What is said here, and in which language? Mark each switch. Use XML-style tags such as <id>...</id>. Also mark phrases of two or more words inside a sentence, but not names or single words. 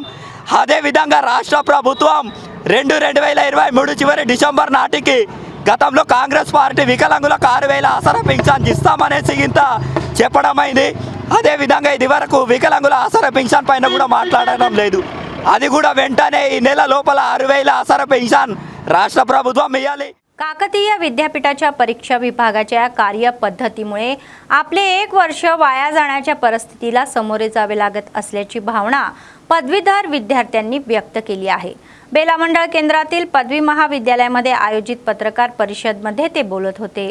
<te>అదేవిధంగా రాష్ట్ర ప్రభుత్వం 2023 చివరి డిసెంబర్ నాటికి గతంలో కాంగ్రెస్ పార్టీ వికలాంగులకు 6,000 ఆసరా పెన్షన్ ఇస్తామనేసి ఇంత చెప్పడమైంది. అదేవిధంగా ఇది వరకు వికలాంగుల ఆసరా పెన్షన్ పైన కూడా माట్లాడడం లేదు. అది కూడా వెంటనే ఈ నెల లోపల 6,000 ఆసరా పెన్షన్ రాష్ట్ర ప్రభుత్వం ఇవ్వాలి.</te> <mr>काकतीय विद्यापीठाच्या परीक्षा विभागाच्या कार्यपद्धतीमुळे आपले 1 वर्ष वाया जाण्याच्या परिस्थितीला सामोरे जावे लागत असल्याची भावना पदवीधर विद्यार्थ्यांनी व्यक्त केली आहे. बेला मंडळ केंद्रातील पदवी महाविद्यालयामध्ये आयोजित पत्रकार परिषदेमध्ये ते बोलत होते.</mr>